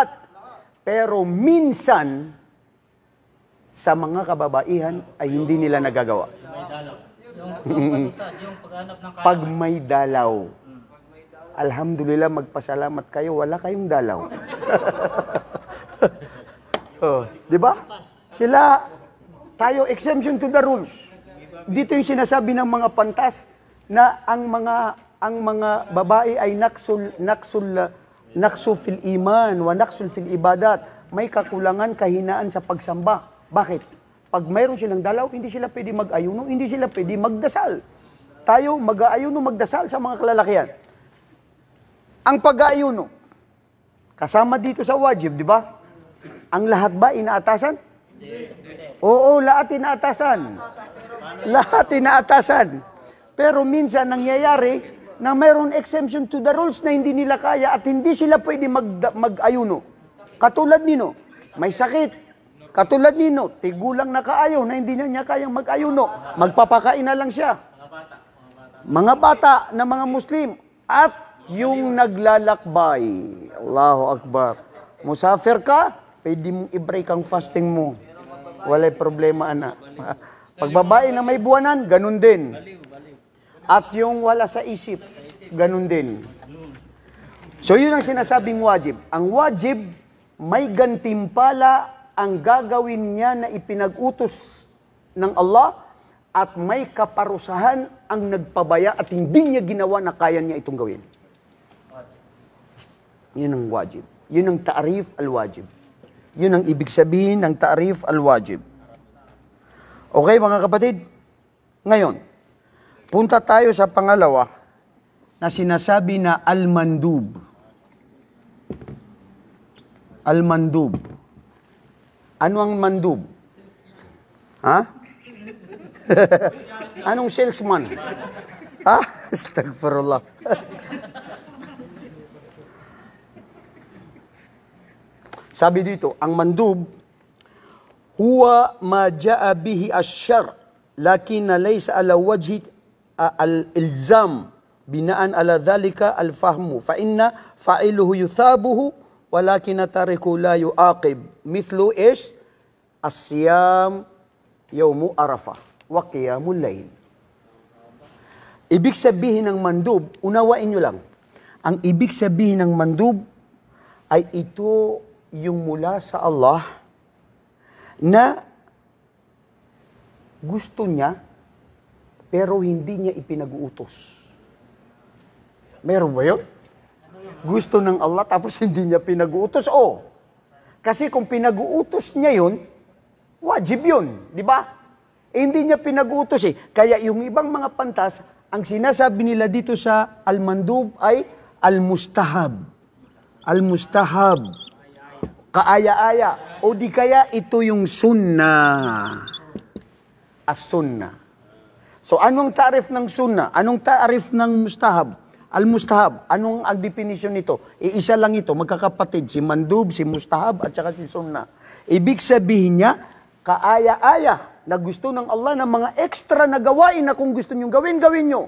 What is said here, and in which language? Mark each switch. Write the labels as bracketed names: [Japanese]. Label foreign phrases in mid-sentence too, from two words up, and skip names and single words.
[Filipino] Pero minsan, sa mga kababaihan ay hindi nila nagagawa. Pag may dalaw. Alhamdulillah, magpasalamat kayo, wala kayong dalaw. Oh, di ba? Sila, tayo [English] exemption to the rules. [Filipino] Dito yung sinasabi ng mga pantas na ang mga babae ay [Arabic] نقص في الإيمان ونقص في العبادات. [Filipino] May kakulangan, kahinaan sa pagsamba. Bakit? Pag mayroon silang dalaw, hindi sila pwede mag-ayuno, hindi sila pwede magdasal. Tayo mag-aayuno, magdasal sa mga kalalakihan. Ang pag-aayuno, kasama dito sa wajib, di ba? Ang lahat ba inaatasan? Oo, lahat inaatasan. Lahat inaatasan. Pero minsan nangyayari na mayroon [English] exemption to the rules [Filipino] na hindi nila kaya at hindi sila pwede mag-ayuno. Katulad nino, may sakit. Katulad nino, tigulang nakaayaw na hindi niya kayang mag-ayuno. Magpapakain na lang siya. Mga bata na mga Muslim at yung naglalakbay. [Arabic] الله أكبر. [Filipino] Musafir ka, pwede mong i-break ang fasting mo. [Cebuano] Walay problema, anak. [Filipino] Pagbabae na may buwanan, ganun din. At yung wala sa isip, ganun din. So yun ang sinasabing wajib. Ang wajib, may gantimpala ang gagawin niya na ipinag-utos ng Allah at may kaparusahan ang nagpabaya at hindi niya ginawa na kaya niya itong gawin. Yun ang wajib. Yun ang [Arabic] تعريف الواجب. [Filipino] Yun ang ibig sabihin ng [Arabic] تعريف الواجب. [Filipino] Okay, mga kapatid? Ngayon, punta tayo sa pangalawa na sinasabi na al-mandub. Al-mandub. Ano ang mandub? Ha? Anong salesman? Ha? [Arabic] أستغفر الله. [Filipino] Sabi dito, ang mandub, [Arabic] هو ما جاء به الشرع لكن ليس على وجه الإلزام بناء على ذلك الفهم فإن فاعله يثاب ولكن تاركه لا يعاقب مثل الصيام يوم عرفة وقيام الليل. [Filipino] Ibig sabihin ng mandub, unawain nyo lang, ang ibig sabihin ng mandub ay ito yung mula sa Allah na gusto niya pero hindi niya ipinag-uutos. Meron ba yun? Gusto ng Allah tapos hindi niya pinag-uutos? Oo. Kasi kung pinag-uutos niya yun, wajib yun. Di ba? Eh, hindi niya pinag-uutos eh. Kaya yung ibang mga pantas, ang sinasabi nila dito sa al-mandub ay al-mustahab. Al-mustahab. Kaaya-aya. O di kaya ito yung sunnah. As-sunnah. So anong tarif ng sunnah? Anong tarif ng mustahab? Al-mustahab. Anong ang definition nito? Iisa lang ito, magkakapatid. Si mandub, si mustahab, at saka si sunnah. Ibig sabihin niya, kaaya-aya na gusto ng Allah ng mga extra na gawain na kung gusto nyo gawin, gawin nyo.